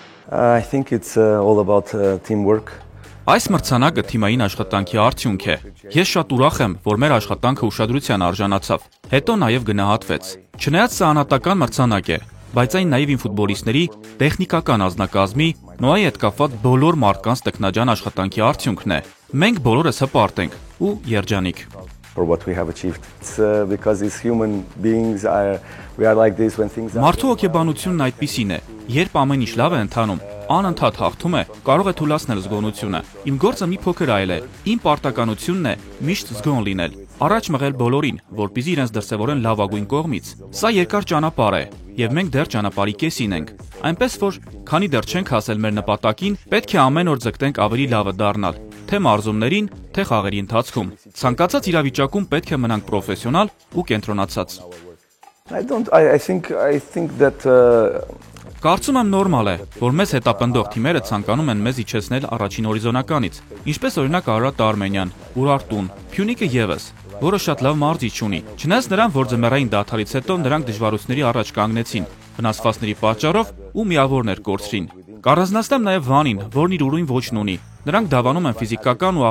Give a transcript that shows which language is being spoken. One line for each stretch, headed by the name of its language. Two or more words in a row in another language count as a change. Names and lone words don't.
English: I think it's all about teamwork.
Armenian: Այս մրցանակը թիմային աշխատանքի արդյունք է։ Ես շատ ուրախ եմ, որ մեր աշխատանքը ուշադրության արժանացավ, հետո նաև գնահատվեց։ Չնայած սա անհատական մրցանակ է, բայց այն նաև իմ ֆուտբոլիստների տեխնիկական անձնակազմի Նոայի հետ կապված բոլոր մարդկանց տքնաջան աշխատանքի արդյունքն է։ Մենք բոլորս հպարտ ենք ու երջանիկ։
English: For what we have achieved. It's because as human beings we are like this when things are.
Armenian: Մարդու հոգեբանությունն այդպիսին է, երբ ամեն ինչ լավ է ընթանում, անընդհատ հաղթում է, կարող է թուլացնել զգոնությունը։ Իմ գործը մի փոքր այլ է։ Իմ պարտականությունն է միշտ զգոն լինել, առաջ մղել բոլորին, որպեսզի իրենց դրսևորեն լավագույն կողմից։ Սա երկար ճանապարհ է, եւ մենք դեռ ճանապարհի կեսին ենք։ Այնպես որ, քանի դեռ չենք հասել մեր նպատակին, պետք է ամեն օր ձգտենք ավելի լավը դառնալ, թե մարզումներին, թե խաղերի ընթացքում։ Ցանկացած իրավիճակում պետք է մնանք պրոֆեսիոնալ ու կենտրոնացած։
English: I think that
Armenian: Կարծում եմ նորմալ է, որ մեզ հետապնդող թիմերը ցանկանում են մեզ իջեցնել առաջին հորիզոնականից, ինչպես օրինակ Արարատ Արմենիան, Ուրարտուն, Փյունիկը եւս, որը շատ լավ մարզիչ ունի։ Չնայած նրան, որ ձմեռային դադարից հետո նրանք դժվարությունների առաջ կանգնեցին, վնասվածքների պատճառով ու միավորներ կորցրին։ Կառանձնացնեմ նաև Վանին, որն իր ուրույն ոճն ունի։ Նրանք դավանում են ֆիզիկական ու